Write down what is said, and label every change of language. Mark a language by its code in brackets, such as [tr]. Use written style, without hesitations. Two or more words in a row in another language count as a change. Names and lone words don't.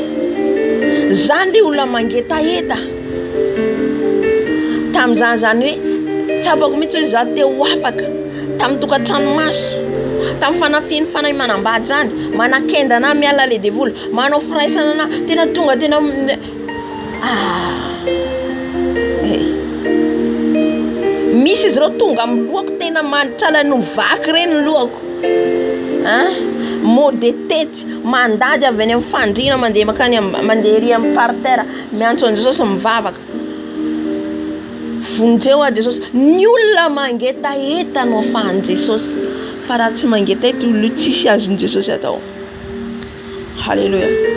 [mg] Zany le olona mangetaheta tamin'izany hoe tsapako mihitsy hoe za te ho afaka tamin'ny tokantranomaso, tamin'ny fanafiny fanahy manambady zany manakenda na miala le devoly manao firaisana na tena tonga tena misy izy ireo tonga amin'ny lohako tena mantrala no vaky reny lohako [fr] mot de tête [mg] mandady avy any amin'ny fandriana mandeha makany mandeha ery amin'ny parterre miantso an Jesosy mivavaka vonjeo a Jesosy ny olona mangetaeta no afahan Jesosy fa raha tsy mangetaeta olo tsisy azon Jesosy atao. Halleluja.